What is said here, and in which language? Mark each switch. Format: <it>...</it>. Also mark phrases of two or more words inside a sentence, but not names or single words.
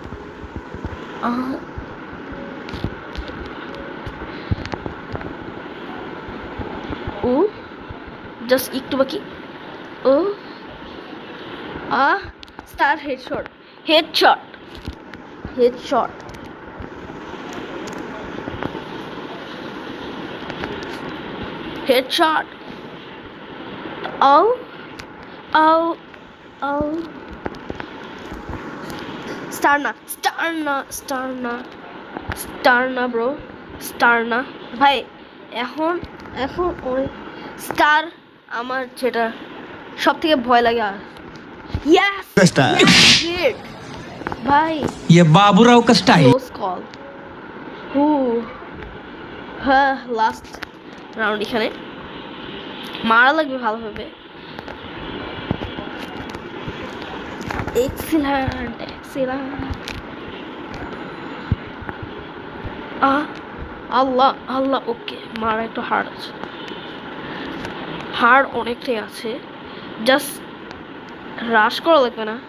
<bn>ও জাস্ট একটু বাকি।</bn> <en>Oh Star headshot, headshot headshot. Headshot.</en> <bn>Oh. Star na bro, star na ভাই। এখন ওই স্টার আমার যেটা সব থেকে ভয় লাগে। আর yes ভাই,</bn> <hi>ये बाबूराव का स्टाइल।</hi> <en>close call.</en> <bn>হ্যাঁ লাস্ট রাউন্ড এখানে মারা লাগবে ভালোভাবে। এক্সিলেন্ট আল্লাহ আল্লাহ, ওকে মারা একটু হার্ড আছে, হার্ড অনেকটাই আছে, জাস্ট রাশ করা লাগবে না।</bn>